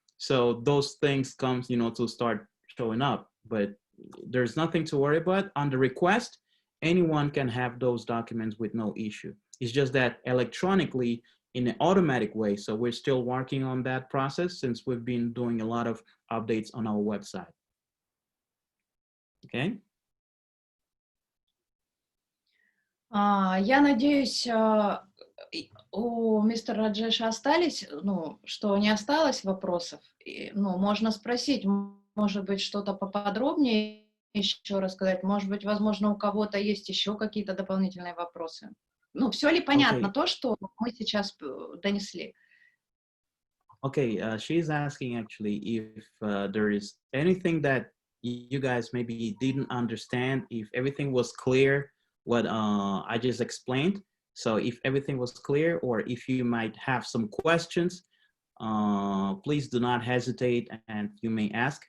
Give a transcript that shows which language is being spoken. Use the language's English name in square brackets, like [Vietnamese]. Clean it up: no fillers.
[English] So those things comes, to start showing up, but there's nothing to worry about. On the request, anyone can have those documents with no issue. It's just that electronically, in an automatic way. So we're still working on that process, since we've been doing a lot of updates on our website. Okay. [Russian] Я надеюсь, у мистера Раджеша остались, что не осталось вопросов. Можно спросить, может быть, что-то поподробнее еще рассказать. Может быть, возможно, у кого-то есть еще какие-то дополнительные вопросы. Все ли понятно то, что мы сейчас донесли? [English] Okay, she's asking actually if there is anything that you guys maybe didn't understand, if everything was clear, what I just explained. So if everything was clear, or if you might have some questions, please do not hesitate, and you may ask.